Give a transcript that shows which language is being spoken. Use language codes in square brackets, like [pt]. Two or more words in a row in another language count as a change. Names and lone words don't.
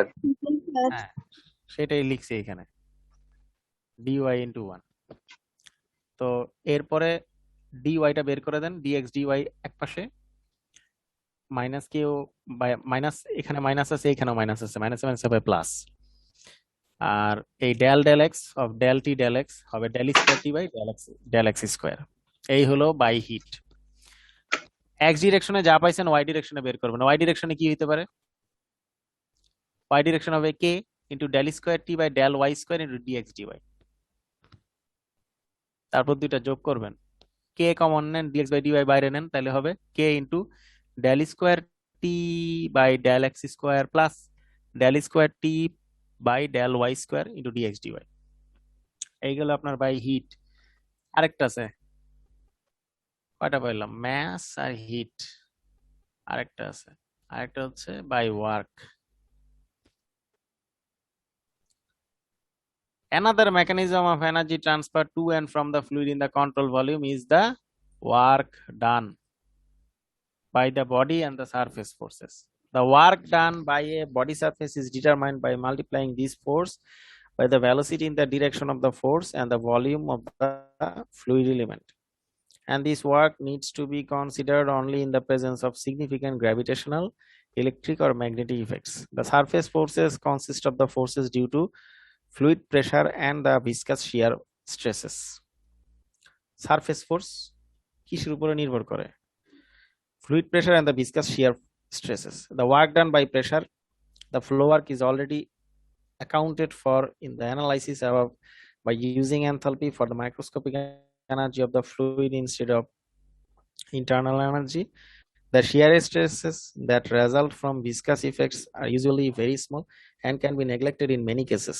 [bn] হ্যাঁ সেটাই লিখছি এখানে [en] dy into [bn] 1। তো এরপরে dy টা বের করে দেন, dx dy এক পাশে মাইনাস কেও মাইনাস, এখানে মাইনাস আছে এখানেও মাইনাস আছে, [en] minus minus [bn] হবে প্লাস। আর এই [en] del del x of del t del x হবে del square t by del x square. [bn] এই হলো [en] by heat. [bn] x ডিরেকশনে যা পাইছেন y ডিরেকশনে বের করবেন। [en] y direction [bn] কি হতে পারে? [en] y direction হবে k into del square t by del y square into dx dy. [bn] তারপর দুইটা যোগ করবেন, [en] k common নেন, dx by dy [bn] বাইরে নেন, তাহলে হবে [en] k into del square t by del x square plus del square t by del y square into dx dy. [bn] এই গেল আপনার [en] by heat. [bn] আরেকটা আছে, কয়টা পাইলাম? ম্যাস আর হিট। আরেকটা আছে, আরেকটা হচ্ছে [en] by work. Another mechanism of energy transfer to and from the fluid in the control volume is the work done by the body and the surface forces. The work done by a body surface is determined by multiplying this force by the velocity in the direction of the force and the volume of the fluid element. And this work needs to be considered only in the presence of significant gravitational electric or magnetic effects. The surface forces consist of the forces due to fluid pressure and the viscous shear stresses. Surface force [bn] কিসের উপরে নির্ভর করে? [en] Fluid pressure and the viscous shear stresses. The work done by pressure, the flow work is already accounted for in the analysis above by using enthalpy for the microscopic energy of the fluid instead of internal energy. The shear stresses that result from viscous effects are usually very small and can be neglected in many cases.